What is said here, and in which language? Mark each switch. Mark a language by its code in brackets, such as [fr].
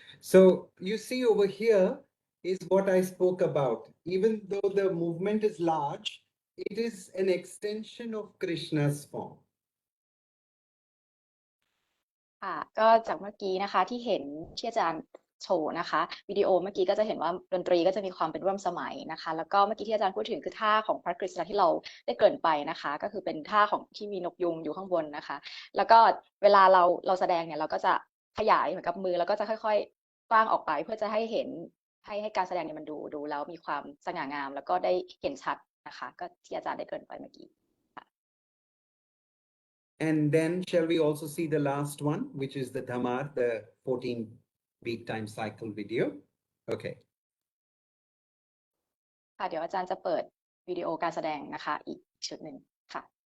[en] So you see over here is what I spoke about. Even though the movement is large, it is an extension of Krishna's form. [th] ค่ะก็จากเมื่อกี้นะคะที่เห็นที่อาจารย์โชว์นะคะวิดีโอเมื่อกี้ก็จะเห็นว่าดนตรีก็จะมีความเป็นร่วมสมัยนะคะแล้วก็เมื่อกี้ที่อาจารย์พูดถึงคือท่าของพระกฤษณะที่เราได้เกริ่นไปนะคะก็คือเป็นท่าของที่มีนกยุงอยู่ข้างบนนะคะแล้วก็เวลาเราแสดงเนี่ยเราก็จะขยายเหมือนกับมือแล้วก็จะค่อยๆกว้างออกไปเพื่อจะให้เห็นให้การแสดงเนี่ยมันดูแล้วมีความสง่างามแล้วก็ได้เห็นชัดนะคะก็ที่อาจารย์ได้เกริ่นไปเมื่อกี้ [en] And then shall we also see the last one, which is the Dhamar, the 14-beat time cycle video? Okay. [th] ค่ะเดี๋ยวอาจารย์จะเปิดวิดีโอการแสดงนะคะอีกชุดหนึ่งค่ะ